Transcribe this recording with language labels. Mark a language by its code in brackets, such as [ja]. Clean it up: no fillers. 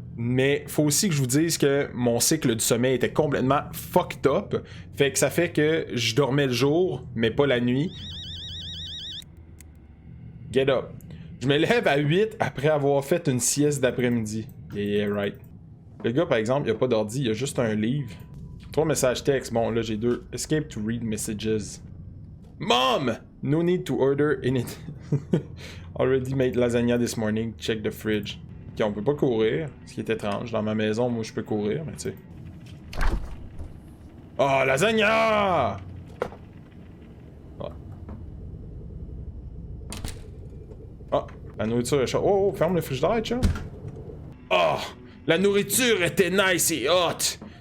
[fr] Mais faut aussi que je vous dise que mon cycle du sommeil était complètement [en] fucked up. [fr] Fait que ça fait que je dormais le jour, mais pas la nuit. [en] Get up. [fr] Je me lève à 8 après avoir fait une sieste d'après-midi. [en] Yeah, right. [fr] Le gars, par exemple, il a pas d'ordi, il a juste un livre. 3 messages textes. Bon, là, j'ai 2. [en] Escape to read messages. Mom! No need to order anything. Already made lasagna this morning. Check the fridge. [fr] Ok, on peut pas courir, ce qui est étrange. Dans ma maison, moi, je peux courir, mais tu sais. [en] Oh, lasagna! Oh. [fr] Oh, la nourriture est chaude. Oh, ferme le frigidaire, tiens. Oh, la nourriture était nice et hot.